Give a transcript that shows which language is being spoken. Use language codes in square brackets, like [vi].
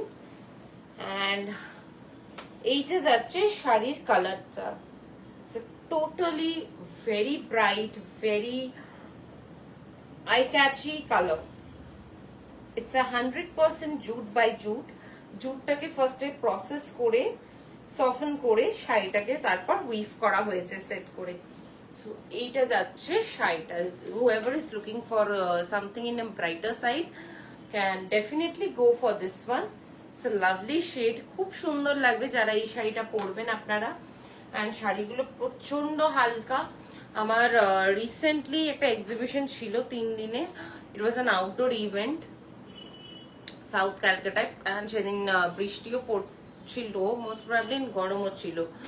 [en] and [bn] এইটা যাচ্ছে শাড়ির কালারটা, [en] Totally very bright, very eye catchy colour. It's a 100% jute by jute. [bn] জুটটাকে ফার্স্টে প্রসেস করে সফট করে শাড়িটাকে তারপর উইভ করা হয়েছে সেট করে। সো এইটা যাচ্ছে শাড়িটা। [en] whoever is looking for something in a brighter side can definitely go for this one. It's a lovely shade, [bn] খুব সুন্দর লাগবে যারা এই শাড়িটা পরবেন আপনারা। অ্যান্ড শাড়িগুলো প্রচন্ড হালকা। আমার রিসেন্টলি একটা এক্সিবিশন ছিল 3 দিনে, [en] It was an outdoor event south ক্যালকাটায়। [bn] And সেদিন বৃষ্টিও ছিল, [en] most probably [bn] গরমও ছিল।